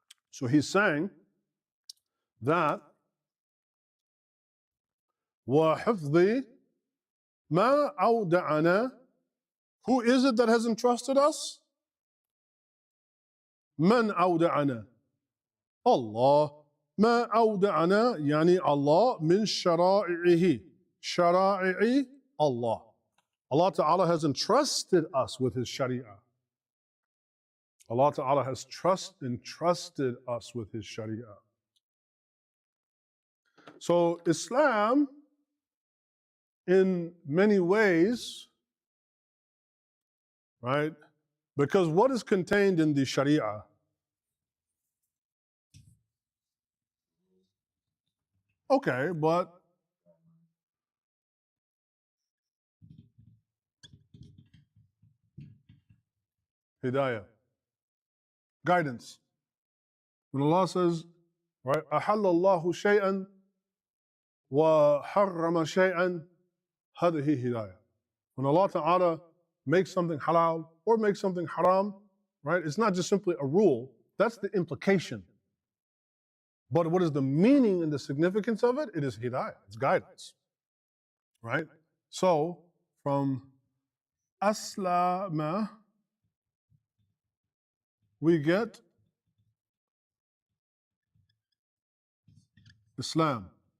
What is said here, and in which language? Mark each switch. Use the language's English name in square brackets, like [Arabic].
[English] So he's saying that [Arabic] وَحِفْظِ مَا أَوْدَعَنَا. [English] Who is it that has entrusted us? [Arabic] مَنْ أَوْدَعَنَا. Allah. مَا أَوْدَعَنَا يعني Allah min شَرَائِعِهِ. [English] شَرَائِعِ Allah. Allah Ta'ala has entrusted us with His Sharia. Allah Ta'ala has entrusted us with His Sharia. So Islam, in many ways, right? Because what is contained in the Sharia? Okay, but Hidayah, guidance. When Allah says, right, [Arabic] أَحَلَّ اللَّهُ شَيْئًا وَحَرَّمَ شَيْئًا هَذِهِ هِدَايَةٌ. [English] When Allah Ta'ala makes something halal or makes something haram, right, it's not just simply a rule, that's the implication. But what is the meaning and the significance of it? It is hidayah, it's guidance, right? So, from aslama, we get Islam.